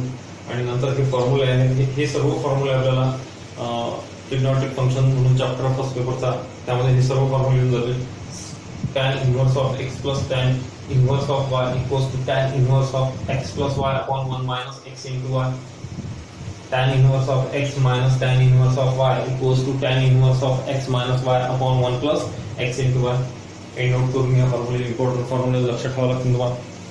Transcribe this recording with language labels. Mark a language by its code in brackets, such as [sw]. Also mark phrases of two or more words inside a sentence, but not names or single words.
[mr] आणि नंतर हे फॉर्म्युले आहेत, हे सर्व फॉर्म्युले आपल्याला [en] trigonometric function [mr] म्हणून [en] chapter first [mr] पेपरचा, त्यामध्ये हे सर्व फॉर्म्युले येऊन जातील. [en] tan inverse of x plus tan inverse of y equals to tan inverse of x plus y upon 1 minus x into y. tan inverse of x minus tan inverse of y equals to tan inverse of x minus y upon 1 plus x into y. [mr] हे नोट करून या फॉर्म्युले इम्पॉर्टंट फॉर्म्युले लक्षात ठेवावं लागतील तुम्हाला.